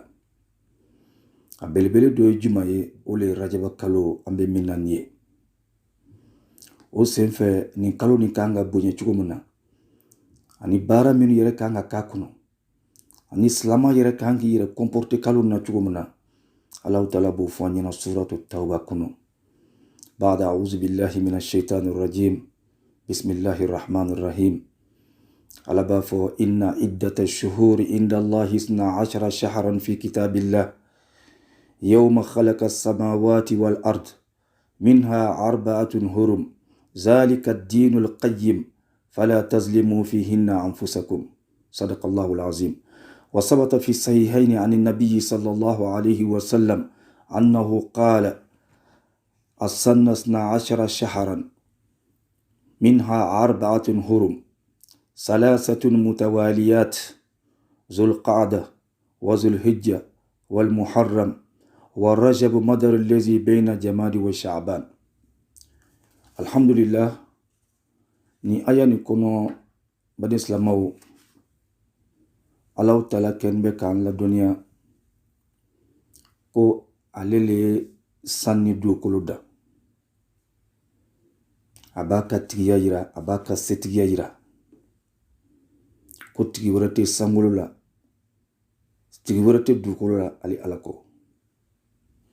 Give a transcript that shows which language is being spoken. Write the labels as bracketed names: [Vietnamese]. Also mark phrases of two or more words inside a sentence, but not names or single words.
[Bambara] A belebele dɔ ye juma ye, o le ye Rajaba kalo an bɛ min na nin ye. O senfɛ nin kalo nin kan ka bonya cogo min na, ani baara minnu yɛrɛ kan ka k'a kɔnɔ, ani silama yɛrɛ kan k'i yɛrɛ comporter kalo na cogo min na, Alahu taala b'o fɔ an ɲɛna suratu tawba kɔnɔ. [Arabic] بعد أعوذ بالله من الشيطان الرجيم. بسم الله الرحمن الرحيم. [Bambara] Ala b'a fɔ [Arabic] إن عدة الشهور عند الله 12 شهرا في كتاب الله يوم خلق السماوات والأرض منها 4 حرم ذلك الدين القيم فلا تظلموا فيهن أنفسكم صدق الله العظيم. وثبت في الصحيحين عن النبي صلى الله عليه وسلم أنه قال السنة 12 شهرا منها 4 هرم 3 متواليات ذو القعدة وذو الحجة والمحرم والرجب مدر الذي بين جماد وشعبان. الحمد لله. [Bambara] Ni aya ni kono bani Islamaw, Alahu taala ken bɛ k'an ladɔnniya ko ale le ye san ni dugukolo da. A b'a ka tigiya yira, a b'a ka setigiya yira. Ko tigi wɛrɛ tɛ sankolo la, tigi wɛrɛ tɛ dugukolo la ali Ala kɔ.